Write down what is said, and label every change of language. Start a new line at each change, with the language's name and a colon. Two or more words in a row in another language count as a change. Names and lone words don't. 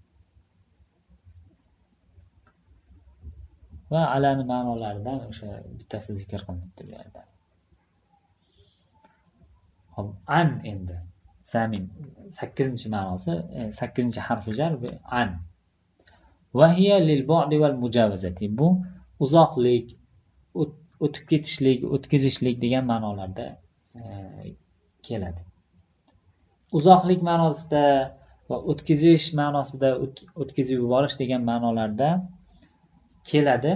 Uzbek: Va alani ma'nolaridan o'sha bittasi zikr qilinibdi bu yerda. Hop, an endi samin 8-ma'nosi, 8-harfi jar bu an.
Arabic: وهي للبعد والمجاوزة.
Uzbek: Bu uzoqlik, o'tib ketishlik, o'tkazishlik degan ma'nolarda keladi. Uzoqlik ma'nosida va o'tkazish ma'nosida, o'tkazib yuborish degan ma'nolarda keladi.